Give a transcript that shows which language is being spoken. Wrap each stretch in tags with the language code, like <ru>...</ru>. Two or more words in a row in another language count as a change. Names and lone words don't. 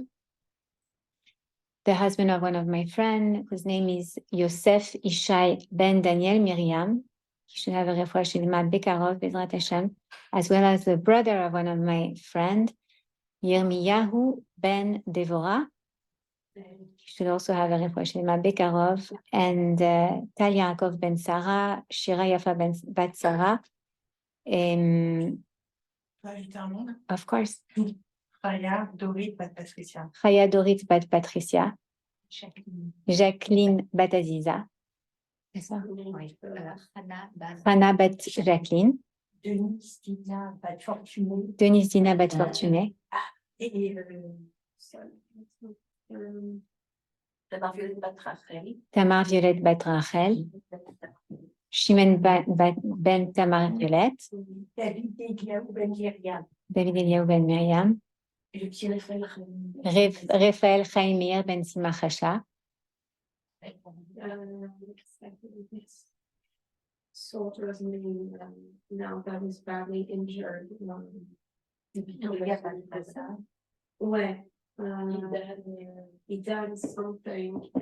<en>The husband of one of my friends, whose name is Yosef Ishai Ben Daniel Miriam. He should have a</en> <he>רפואה שלמה בקרוב, בעזרת השם,</he> <en>as well as the brother of one of my friends, Yirmiyahu Ben Devorah. He should also have a</en> <he>רפואה שלמה בקרוב,</he> <en>and Tal Yaakov Ben Sarah, Shira Yafa Bat Sarah. Of course. Chaya Dorit Bat Patricia. Chaya Dorit Bat Patricia.</en> <fr>Jacqueline Bat Aziza. C'est ça? Hannah Bat Jacqueline. Denise Dina Bat Fortuné. Denise Dina Bat Fortuné. Et Tamar Violette Bat Rachel. Tamar Violette Bat Rachel. Shimon Ben Tamar Violette. David Eliaou Ben Myriam. David Eliaou Ben Myriam. Et le petit Raphaël Chaimir Ben Sima Chacha.</fr> <en>Soldiers now that is badly injured.</en> <fr>Ouais.</fr> <en>He done something.</en>